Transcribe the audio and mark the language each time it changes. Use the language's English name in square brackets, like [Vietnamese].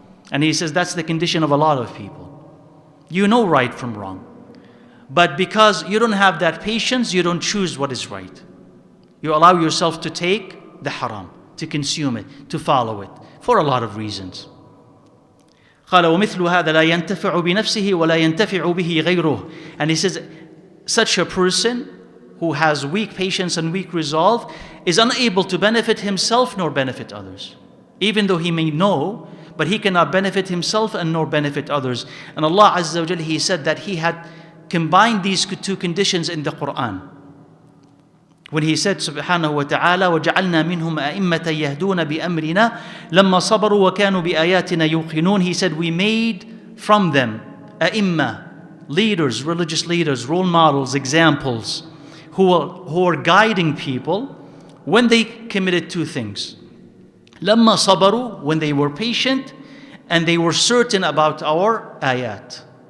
[English] And he says that's the condition of a lot of people. You know right from wrong. But because you don't have that patience, you don't choose what is right. You allow yourself to take the haram, to consume it, to follow it, for a lot of reasons. [Arabic] قال ومثل هذا لا ينتفع بنفسه ولا ينتفع به غيره. [English] And he says such a person who has weak patience and weak resolve is unable to benefit himself nor benefit others. Even though he may know, but he cannot benefit himself and nor benefit others. And Allah Azza wa Jalla, He said that He had combined these two conditions in the Quran. When He said subhanahu wa ta'ala, [Arabic] وَجَعَلْنَا مِنْهُمْ أَئِمَّةً يَهْدُونَ بِأَمْرِنَا لَمَّا صَبَرُوا وَكَانُوا بِآيَاتِنَا يُوقِنُونَ. [English] He said we made from them أئمة, leaders, religious leaders, role models, examples, who are guiding people when they committed two things. [Arabic] لَمَّا صَبَرُوا, [English] when they were patient and they were certain about our ayat.